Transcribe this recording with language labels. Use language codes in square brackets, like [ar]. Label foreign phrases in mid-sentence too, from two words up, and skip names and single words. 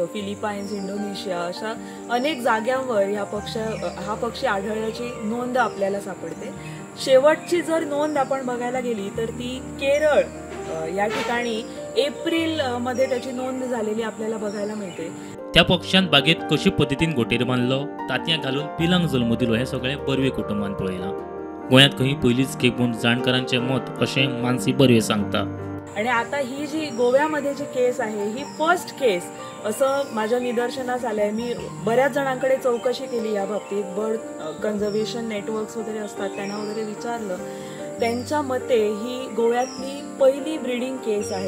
[mr] फिलिपाईन्स, इंडोनेशिया अशा अनेक जाग्यांवर हा पक्षी आढळण्याची नोंद आपल्याला सापडते. शेवटची जर नोंद आपण बघायला गेली तर ती केरळ या ठिकाणी एप्रिल मध्ये त्याची नोंद झालेली आपल्याला बघायला मिळते. [kok] त्या पक्षांत बागेत कशी पद्धतीन घोटेर बांधलो, तांतयां घालून पिलांक जल्म दिलो हे सगळे बर्वे कुटुंबान पळयलां. गोंयांत खंय पयलीच खेपून जाणकारांचें मत अशें मानसी बर्वे सांगता. [mr] आणि आता ही जी गोव्यामध्ये जी केस आहे ही [en] first case [mr] असं माझ्या निदर्शनास आलंय. मी बऱ्याच जणांकडे चौकशी केली या बाबतीत, [en] bird conservation networks [mr] वगैरे असतात त्यांना वगैरे विचारलं. त्यांच्या मते ही गोव्यातली पहिली [en] breeding case [mr] आहे.